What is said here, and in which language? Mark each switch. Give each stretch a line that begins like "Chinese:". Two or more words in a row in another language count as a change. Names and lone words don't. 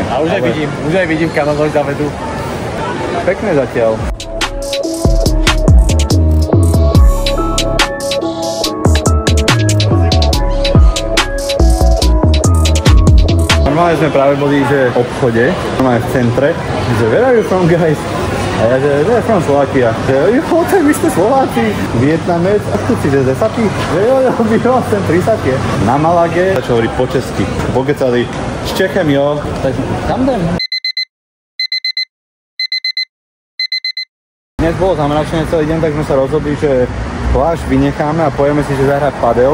Slovak: A už aj vidím, kam nás nohy zavedú. Pekné zatiaľ. Normálne sme práve boli, že v obchode, normálne v centre, že
English: where are you from, guys?
Slovak: A ja, že
English: where from
Slovak: Slovakia? Že tak vy ste Slováci, Vietnamec, a tu si, že desatý?
Czech: Že jo, sem 30.
Slovak: Na Malage začal hovoriť po česky.
Czech: Pokecali s Čechem, jo. Tak kam jdem?
Slovak: Dnes bolo zamračené celý deň, tak sme sa rozhodli, že pláž vynecháme a pojeme si, že zahrať padel.